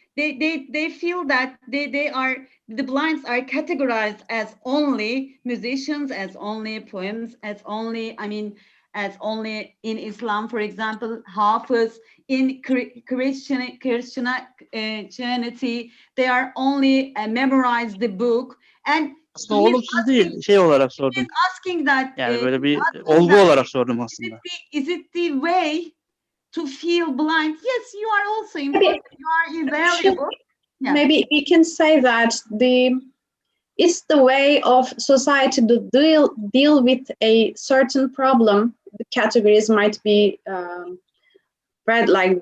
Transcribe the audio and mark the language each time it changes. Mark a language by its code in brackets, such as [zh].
[en] They feel that the blinds are categorized as only musicians, as only poems, as only, I mean, as only in Islam, for example, Hafiz, in Christianity, they are only memorize the book. And [tr] Aslında olumsuz değil, şey olarak sordum. [en] he's asking that, [tr] Yani böyle bir olgu olarak sordum aslında. [en] is it the way to feel blind? Yes, you are also important. You are invaluable. Yeah. Maybe we can say that it's the way of society to deal with a certain problem. The categories might be read like